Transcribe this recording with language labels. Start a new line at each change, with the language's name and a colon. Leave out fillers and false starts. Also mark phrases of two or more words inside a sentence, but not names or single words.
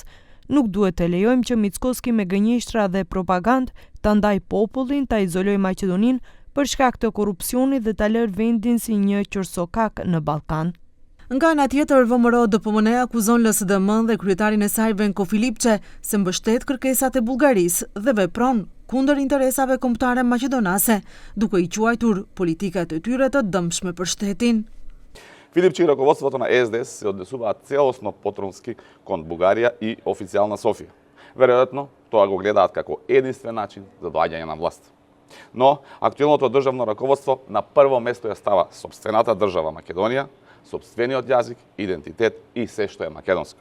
Albanian: Nuk duhet të lejojmë që Mickoski me gënjeshtra dhe propagandë ta ndaj popullin, ta izolojë Maqedoninë për shkak të korrupsionit dhe ta lërë vendin si një qorsokak në Ballkan. Nga ana tjetër, VMRO-DPMNE akuzon LSDM-n dhe kryetarin e saj Venko Filipçe se mbështet kërkesat e Bullgarisë dhe vepron kundër interesave kombëtare maqedonase, duke i quajtur politikat e tyre të dëmshme për shtetin.
Macedonian: Филипче и раководството на СДС се однесуваат целосно потронски кон Бугарија и официјална Софија. Веројатно, тоа го гледаат како единствен начин за доаѓање на власт. Но, актуелното државно раководство на прво место ја става сопствената држава Македонија, сопствениот јазик, идентитет и се што е македонско.